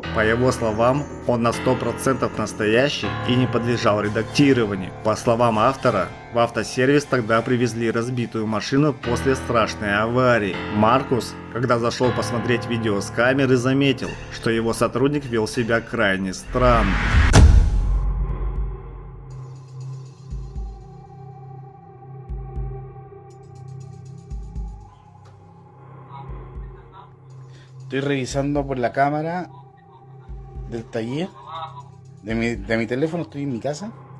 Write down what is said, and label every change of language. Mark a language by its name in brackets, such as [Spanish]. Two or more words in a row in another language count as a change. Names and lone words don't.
[Russian] По его словам, он на 100% настоящий и не подлежал редактированию. По словам автора, в автосервис тогда привезли разбитую машину после страшной аварии. Маркус, когда зашел посмотреть видео с камеры, заметил, что его сотрудник вел себя крайне странно. [Spanish] Estoy revisando por la cámara del taller de mi teléfono, estoy en mi casa.